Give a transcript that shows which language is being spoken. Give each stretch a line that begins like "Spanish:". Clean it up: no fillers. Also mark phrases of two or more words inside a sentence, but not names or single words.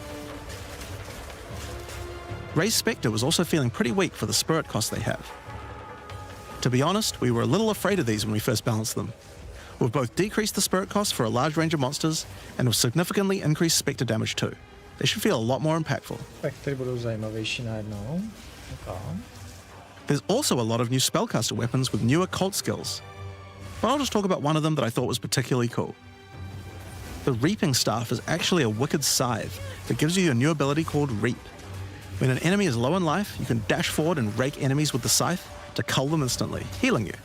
English: Ray's Spectre was also feeling pretty weak for the spirit cost they have. To be honest, we were a little afraid of these when we first balanced them. We've both decreased the spirit cost for a large range of monsters and have significantly increased spectre damage too. They should feel a lot more impactful.
Czech: Spektry budou zajímavější najednou.
English: Okay. There's also a lot of new spellcaster weapons with newer cult skills. But I'll just talk about one of them that I thought was particularly cool. The Reaping Staff is actually a wicked scythe that gives you a new ability called Reap. When an enemy is low in life, you can dash forward and rake enemies with the scythe to cull them instantly, healing you.